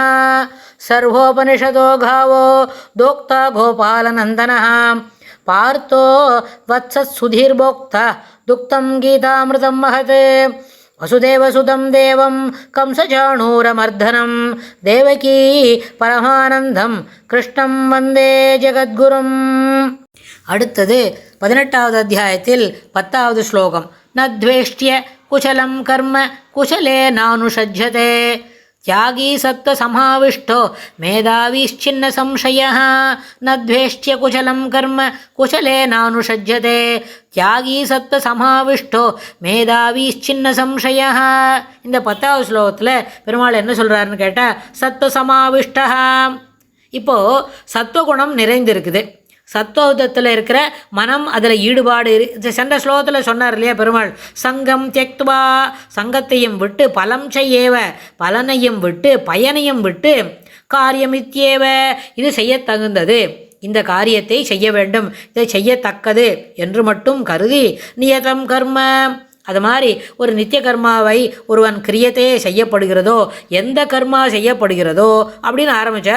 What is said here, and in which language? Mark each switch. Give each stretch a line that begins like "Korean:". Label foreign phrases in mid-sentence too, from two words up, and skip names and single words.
Sanskrit: सर्वोपनिषदो गावो दोक्ता गोपालनन्दनः पार्थो वत्सत्सुधीर्भोक्ता दुक्तं गीतामृतं महत्। वसुदेवसुतं देवं कंसचाणूरमर्दनं देवकी परमानन्दं कृष्णं वन्दे ஜெகத்குரும்.
Tamil: அடுத்தது 18வது அத்தியாயத்தில் 10வது ஸ்லோகம்.
Sanskrit: नद्वेष्ट्य कुशलं कर्म कुशले नानुषज्यते त्यागी सत्त्वसमाविष्टो मेधावीश्चिन्न संशयः। नद्वेष्ट्य कुशलं कर्म कुशले नानुषज्यते त्यागी सत्त्वसमाविष्टो मेधावीश्चिन्न संशयः.
Tamil: இந்த 10வது ஸ்லோகத்தில் பெருமாள் என்ன சொல்கிறாருன்னு கேட்டால் சத்வசமாவிஷ்டா. இப்போது சத்வகுணம் நிறைந்திருக்குது. சத்வகுணத்தில் இருக்கிற மனம் அதில் ஈடுபாடு சென்ற ஸ்லோகத்தில் சொன்னார் இல்லையா பெருமாள்,
Sanskrit: सङ्गं त्यक्त्वा
Tamil: சங்கத்தையும் விட்டு
Sanskrit: फलं चैव
Tamil: பலனையும் விட்டு பயனையும் விட்டு காரியமித்யேவ இது செய்யத்தகுந்தது, இந்த காரியத்தை செய்ய வேண்டும், இதை செய்யத்தக்கது என்று மட்டும் கருதி
Sanskrit: नियतं कर्म
Tamil: அது மாதிரி ஒரு நித்திய கர்மாவை ஒருவன் கிரியத்தையே செய்யப்படுகிறதோ எந்த கர்மா செய்யப்படுகிறதோ அப்படின்னு ஆரம்பித்தார்.